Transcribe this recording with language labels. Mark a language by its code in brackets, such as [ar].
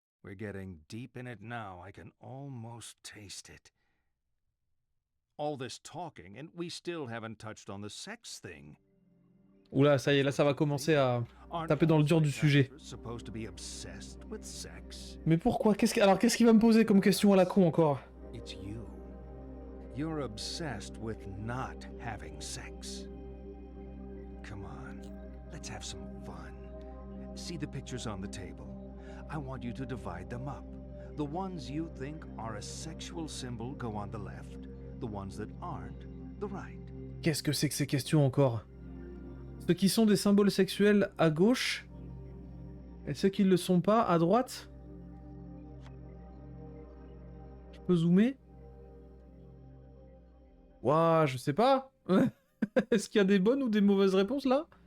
[en] We're getting deep in it now. I can almost taste it. All this talking, and we still haven't touched on the sex thing. [fr] Oula, ça y est, là ça va commencer à taper dans le dur du sujet. [en] Supposed to be obsessed with sex. [fr] Mais pourquoi? Alors qu'est-ce qu'il va me poser comme question à la con encore? [en] It's you. You're obsessed with not having sex. Come on, let's have some fun. See the pictures on the table. I want you to divide them up. The ones you think are a sexual symbol go on the left. The ones that aren't, the right. [fr] Qu'est-ce que c'est que ces questions encore? Ceux qui sont des symboles sexuels à gauche et ceux qui ne le sont pas à droite? Je peux zoomer? Ouah, je sais pas. Est-ce qu'il y a des bonnes ou des mauvaises réponses là?